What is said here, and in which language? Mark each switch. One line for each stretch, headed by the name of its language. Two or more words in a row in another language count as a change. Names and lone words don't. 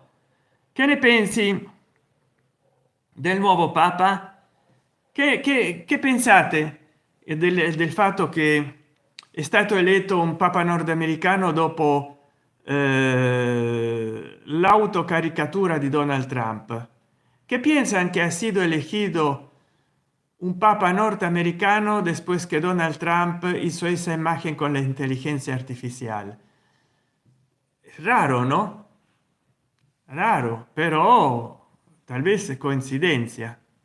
Italian: Che ne pensi del nuovo Papa? Che pensate del fatto che è stato eletto un Papa nordamericano dopo l'autocaricatura di Donald Trump?
Spanish: ¿Qué piensan que ha sido elegido un papa norteamericano después que Donald Trump hizo esa imagen con la inteligencia artificial? Es raro, ¿no? Raro, pero tal vez es coincidencia.